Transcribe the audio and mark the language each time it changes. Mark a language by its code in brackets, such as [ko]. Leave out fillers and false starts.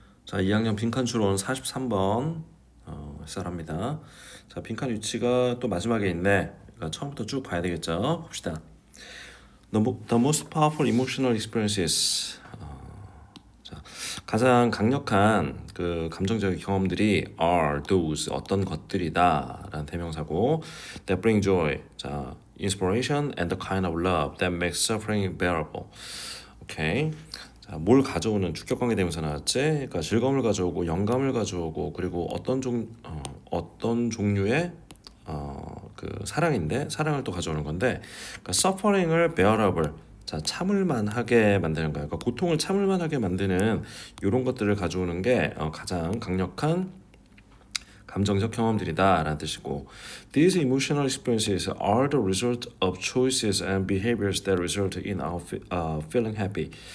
[ko] 자, 2학년 빈칸 추론 43번 해설합니다. 자, 빈칸 위치가 또 마지막에 있네. 그러니까 처음부터 쭉 봐야 되겠죠. 봅시다. [en] The most powerful emotional experiences. [ko] 자, 가장 강력한 그 감정적인 경험들이 [en] are those [ko] 어떤 것들이다라는 대명사고 [en] that bring joy. 자, inspiration and the kind of love that makes suffering bearable. [ko] 오케이. 자, 뭘 가져오는 주격관계 대명사 나왔지? 그러니까 즐거움을 가져오고 영감을 가져오고 그리고 어떤 종류의 그 사랑인데 사랑을 또 가져오는 건데 그러니까 suffering을 bearable 자 참을만하게 만드는 거야. 그러니까 고통을 참을만하게 만드는 이런 것들을 가져오는 게 가장 강력한 감정적 경험들이다라는 뜻이고 [en] These emotional experiences are the result of choices and behaviors that result in our feeling happy.